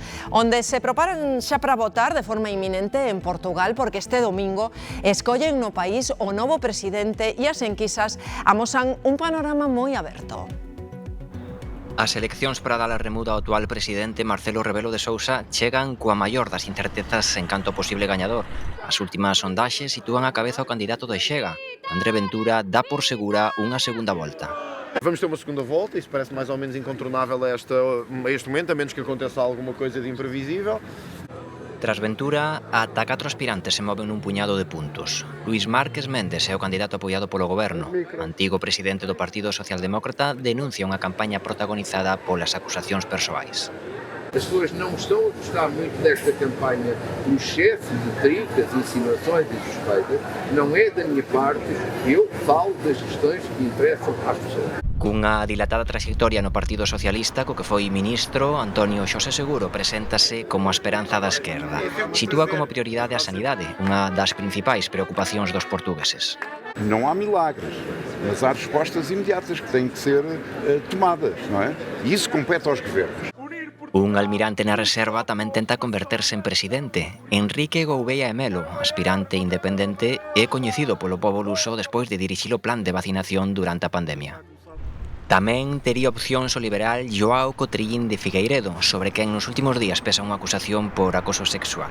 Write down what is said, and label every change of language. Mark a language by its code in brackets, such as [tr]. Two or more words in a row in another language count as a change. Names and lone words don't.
[gl] Onde se preparan xa para votar de forma inminente en Portugal, porque este domingo escollen no país o novo presidente e as enquisas amosan un panorama moi aberto. As eleccións para dar a remuda ao actual presidente Marcelo Rebelo de Sousa chegan coa maior das incertezas en canto posible gañador. As últimas sondaxes sitúan a cabeza o candidato de Chega. André Ventura dá por segura unha segunda volta. [pt] Vamos ter uma segunda volta, isso parece mais ou menos incontornável a este momento, a menos que aconteça alguma coisa de imprevisível. [gl] Tras Ventura, ata 4 aspirantes se moven nun puñado de puntos. Luís Márquez Méndez é o candidato apoiado polo goberno. O antigo presidente do Partido Socialdemócrata denuncia unha campaña protagonizada polas acusacións persoais. [pt] As pessoas não estão a gostar muito desta campanha do excesso de tricas, insinuações e suspeitas. Não é da minha parte, eu falo das questões que interessam às pessoas. [gl] Cunha dilatada trayectoria no Partido Socialista, co que foi ministro, Antonio Xosé Seguro preséntase como a esperanza da esquerda. Sitúa como prioridade a sanidade, unha das principais preocupacións dos portugueses. [pt] Não há milagres, mas há respostas imediatas que têm que ser tomadas, não é? E isso compete aos governos. [gl] Un almirante na reserva tamén tenta converterse en presidente. Enrique Gouveia e Melo, aspirante independente, é coñecido polo pobo luso despois de dirixir o plan de vacinación durante a pandemia. Tamén tería opcións o liberal Joao Cotrillín de Figueiredo, sobre quen nos últimos días pesa unha acusación por acoso sexual.